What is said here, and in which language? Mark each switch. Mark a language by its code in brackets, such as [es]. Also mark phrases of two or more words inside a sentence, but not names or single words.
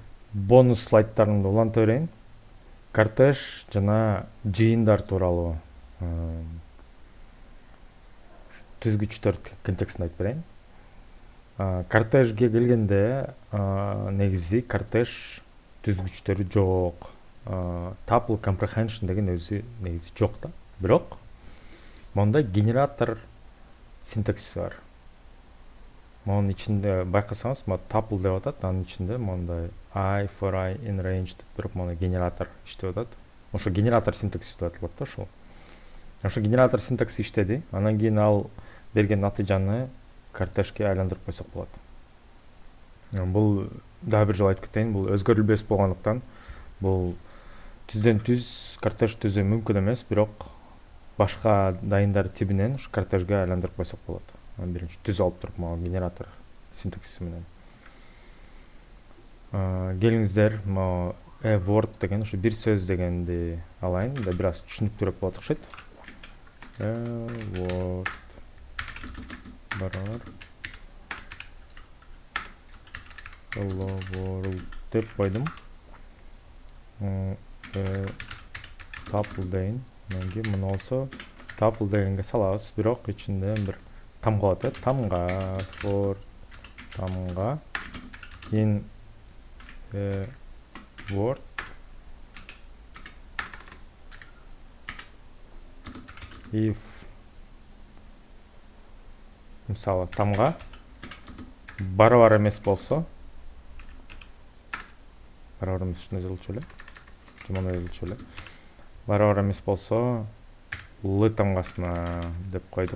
[ky] бонус слайдтарымды уланта берейин. Кортеж жана жыйындар тууралуу түзгүчтөр контекстин айтып берейин. Кортежге келгенде негизи кортеж түзгүчтөрү жок. [en] Tuple comprehension [ky] деген өзү негизи жок да. Бирок монда генератор синтаксиси бар. Монун ичинде байкасаңыз, tuple деп атат, анын ичинде мондай [en] I for I in range [ky] деп туруп, мону генератор иштеп атат. Ошо генератор синтаксиси деп аталат да ошол. Ошо генератор синтаксиси иштеди. Анан кийин ал берген натыйжаны кортежге айландырып койсок болот. Бул дагы бир жолу айтып кетейин, бул өзгөрүлбөс болгондуктан бул түздөн түз кортеж түзүү мүмкүн эмес, бирок башка дайындар тибинен ушу кортежге айландырып койсок болот. Биринчи түз алып туруп, могу генератор синтаксиси менен. Келиңиздер, могу word деген ушу бир сөз дегенди алайын, да бир аз түшүнүктүүрөөк болот окшойт. Word барар. [en] Hello world [ky] деп койдум. Tuple дейин. Менги муну болсо tuple дегенге салабыз, бирок ичинде бир тамга болот, тамга for тамга in word if мисалы тамга барабар эмес болсо, барабар эмес ушундай жазылчу эле, мындай жазылчу эле. Барабар эмес болсо л тамгасына деп койдук.